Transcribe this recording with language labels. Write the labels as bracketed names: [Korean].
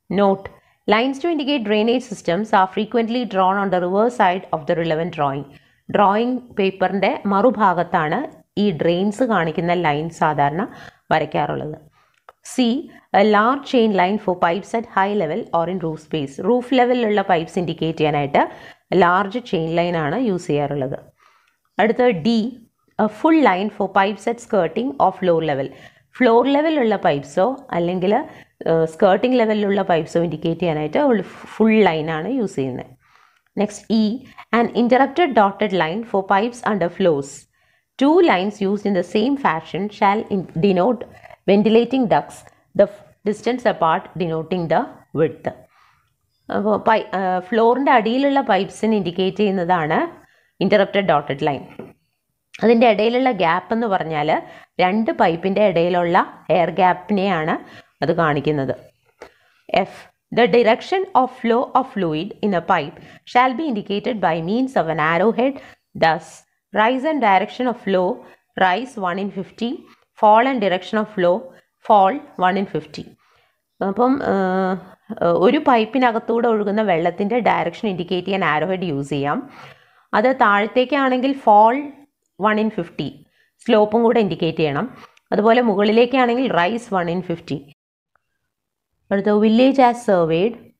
[English] Not, lines to indicate drainage systems are frequently drawn on the reverse side of the relevant drawing. [Malayalam] Drawing പേപ്പറിൻ്റെ മറുഭാഗത്താണ് ഈ drains കാണിക്കുന്ന line സാധാരണ വരയ്ക്കാറുള്ളത്. [English] C, a large chain line for pipes at high level or in roof space. [Malayalam] Roof ലെവലിലുള്ള pipes indicate ചെയ്യാനായിട്ട് large chain line ആണ് use ചെയ്യാറുള്ളത്. അടുത്ത [English] D, a full line for pipes at skirting or floor level. [Malayalam] Floor ലെവലിലുള്ള പൈപ്പ്സോ അല്ലെങ്കിൽ skirting ലെവലിലുള്ള പൈപ്പ്സോ indicate ചെയ്യാനായിട്ട് full ലൈനാണ് യൂസ് ചെയ്യുന്നത്. [English] Next E, an interrupted dotted line for pipes under floors. Two lines used in the same fashion shall denote ventilating ducts, the distance apart denoting the width. [Malayalam] അപ്പോൾ ഫ്ലോറിൻ്റെ അടിയിലുള്ള പൈപ്പ്സിന് indicate ചെയ്യുന്നതാണ് ഇൻ്ററപ്റ്റഡ് dotted line. അതിൻ്റെ ഇടയിലുള്ള gap എന്ന് പറഞ്ഞാൽ രണ്ട് പൈപ്പിൻ്റെ ഇടയിലുള്ള എയർ ഗ്യാപ്പിനെയാണ് അത് കാണിക്കുന്നത്. [English] F, the direction of flow of fluid in a pipe shall be indicated by means of an arrowhead. Thus, rise and direction of flow, rise 1 in 50, fall and direction of flow, fall 1 in 50. [Malayalam] അപ്പം ഒരു പൈപ്പിനകത്തൂടെ ഒഴുകുന്ന വെള്ളത്തിൻ്റെ direction indicate ചെയ്യാൻ arrowhead use ചെയ്യാം. അത് താഴത്തേക്കാണെങ്കിൽ fall 1 in 50, സ്ലോപ്പും കൂടെ indicate ചെയ്യണം. അതുപോലെ മുകളിലേക്കാണെങ്കിൽ റൈസ് 1 in 50. അടുത്ത വില്ലേജ് ആസ് സർവേഡ്.